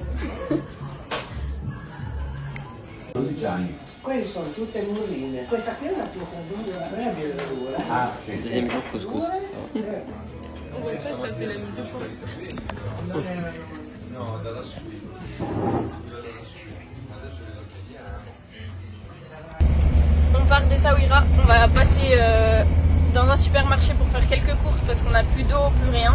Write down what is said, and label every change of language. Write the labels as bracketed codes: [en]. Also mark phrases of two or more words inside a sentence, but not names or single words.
[it] Quelle sono tutte murine. Questa qui è una pietra dura, non è verdura. Ah, [fr] Deuxième jour, couscous. On voit ça, ça fait la mise au point. On part d'Essaouira, on va passer dans un supermarché pour faire quelques courses parce qu'on n'a plus d'eau, plus rien.